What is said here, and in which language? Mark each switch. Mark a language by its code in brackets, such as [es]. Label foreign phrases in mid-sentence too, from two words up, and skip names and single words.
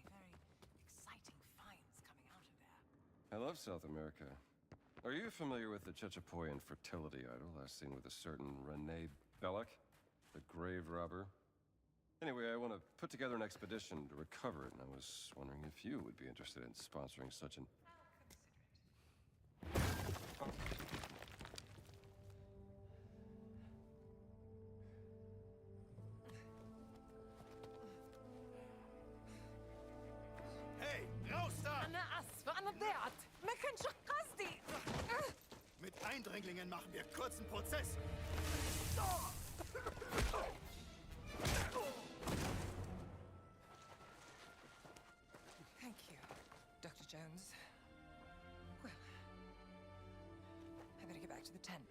[en] Very exciting finds coming out of there. I love South America. Are you familiar with the Chechapoyan fertility idol last seen with a certain Renee Belloc, the grave robber? Anyway, I want to put together an expedition to recover it, and I was wondering if you would be interested in sponsoring such an... [de] Hey, raus da! [ar] أنا آسفة أنا ضيعت ما كانش قصدي [de] Mit Eindringlingen machen wir kurzen Prozess. [en] Thank you, Dr. Jones. Well, I better get back to the tent.